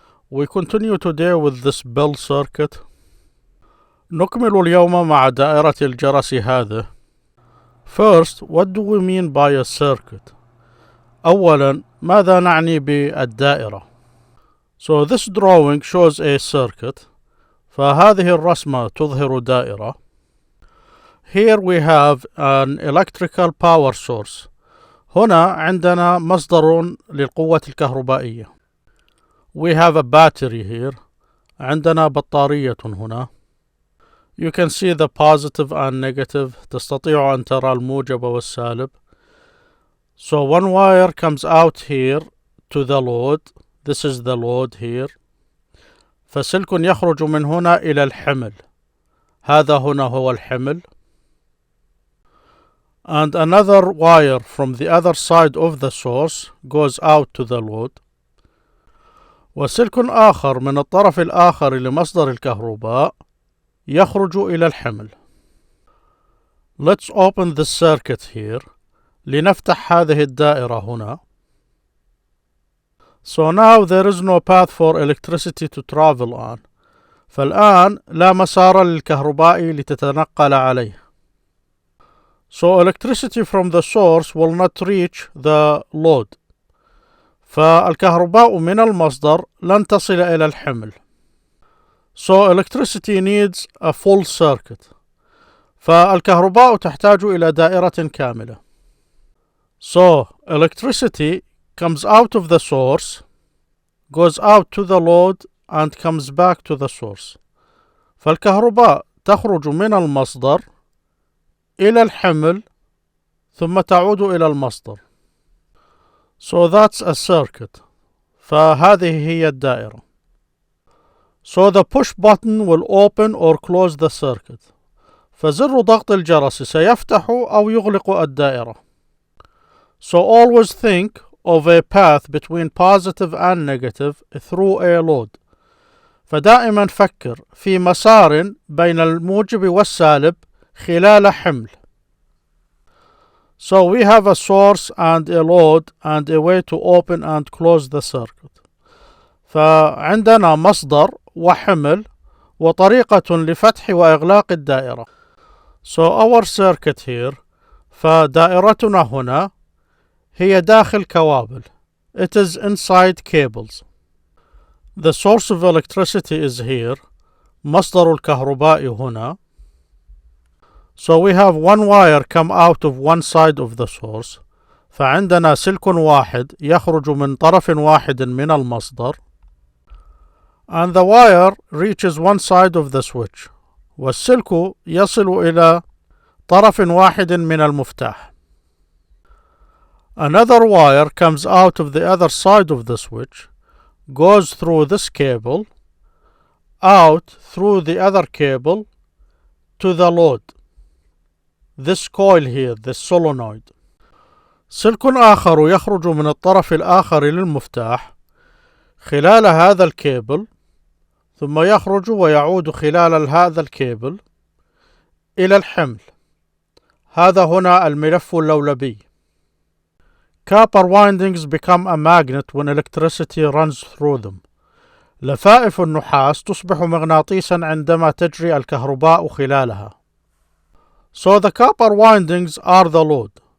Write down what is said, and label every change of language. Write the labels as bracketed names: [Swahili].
[English] We continue today with this bell circuit. [Arabic] نكمل اليوم مع دائرة الجرس هذه. [English] First, what do we mean by a circuit? [Arabic] أولا, ماذا نعني بالدائرة? [English] So this drawing shows a circuit. [Arabic] فهذه الرسمة تظهر دائرة. [English] Here we have an electrical power source. [Arabic] هنا عندنا مصدر للقوة الكهربائية. [English] We have a battery here. [Arabic] عندنا بطارية هنا. [English] You can see the positive and negative. [Arabic] تستطيع أن ترى الموجب والسالب. [English] So one wire comes out here to the load. This is the load here. [Arabic] فسلك يخرج من هنا إلى الحمل. هذا هنا هو الحمل. [English] And another wire from the other side of the source goes out to the load. [Arabic] وسلك آخر من الطرف الآخر لمصدر الكهرباء يخرج إلى الحمل. [English] Let's open the circuit here. [Arabic] لنفتح هذه الدائرة هنا. [English] So now there is no path for electricity to travel on. [Arabic] فالآن لا مسار للكهرباء لتتنقل عليه. [English] So electricity from the source will not reach the load. [Arabic] فالكهرباء من المصدر لن تصل إلى الحمل. [English] So electricity needs a full circuit. [Arabic] فالكهرباء تحتاج إلى دائرة كاملة. [English] So electricity comes out of the source, goes out to the load and comes back to the source. [Arabic] فالكهرباء تخرج من المصدر إلى الحمل ثم تعود إلى المصدر. [English] So that's a circuit. [Arabic] فهذه هي الدائرة. [English] So the push button will open or close the circuit. [Arabic] فزر ضغط الجرس سيفتح أو يغلق الدائرة. [English] So always think of a path between positive and negative through a load. [Arabic] فدائما فكر في مسار بين الموجب والسالب خلال حمل. [English] So we have a source and a load and a way to open and close the circuit. [Arabic] فعندنا مصدر وحمل وطريقة لفتح وإغلاق الدائرة. [English] So our circuit here. [Arabic] فدائرتنا هنا هي داخل كوابل. [English] It is inside cables. The source of electricity is here. [Arabic] مصدر الكهرباء هنا. [English] So we have one wire come out of one side of the source. [Arabic] فعندنا سلك واحد يخرج من طرف واحد من المصدر. [English] And the wire reaches one side of the switch. [Arabic] والسلك يصل إلى طرف واحد من المفتاح. [English] Another wire comes out of the other side of the switch, goes through this cable, out through the other cable to the load. This coil here, this solenoid. [Arabic] سلك آخر يخرج من الطرف الآخر للمفتاح خلال هذا الكيبل ثم يخرج ويعود خلال هذا الكيبل إلى الحمل. هذا هنا الملف اللولبي. [English] Copper windings become a magnet when electricity runs through them. [Arabic] لفائف النحاس تصبح مغناطيسا عندما تجري الكهرباء خلالها. [English] So the copper windings are the load.